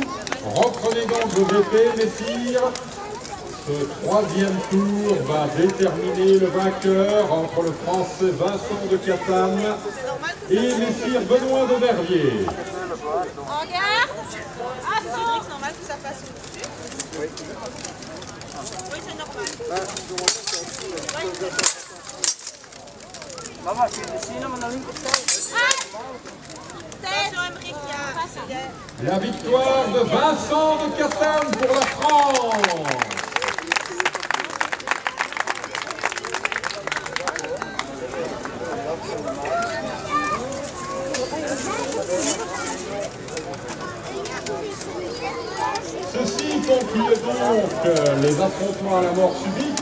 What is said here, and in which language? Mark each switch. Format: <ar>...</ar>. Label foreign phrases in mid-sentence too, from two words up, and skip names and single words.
<fr>Reprenez donc vos épées, messire. Ce troisième tour va déterminer le vainqueur entre le français Vincent de Catane et messire Benoît de Verrier. Regarde. Assaut. C'est normal que ça passe au-dessus. Oui, c'est normal.</fr> <nl>Mama, kun je zien hem aan de linkerkant?</nl> <fr>Attention, Emmerich, il y a... La victoire de Vincent de Catane pour la France. Ceci conclut donc les affrontements à la mort subite.</fr>